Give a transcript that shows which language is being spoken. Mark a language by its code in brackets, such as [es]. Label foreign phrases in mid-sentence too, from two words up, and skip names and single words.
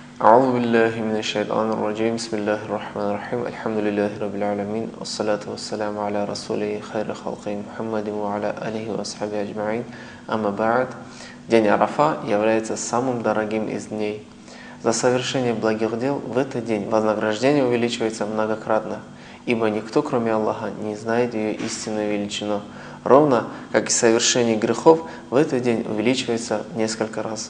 [ar] أعوذ بالله من الشيطان الرجيم بسم الله الرحمن الرحيم الحمد لله رب العالمين والصلاة والسلام على رسوله خير خلقه محمد وعلى آله وأصحابه أجمعين أما بعد. [ru] День Арафа является самым дорогим из дней. За совершение благих дел в этот день вознаграждение увеличивается многократно, ибо никто, кроме Аллаха, не знает ее истинную величину, ровно как и совершение грехов в этот день увеличивается в несколько раз.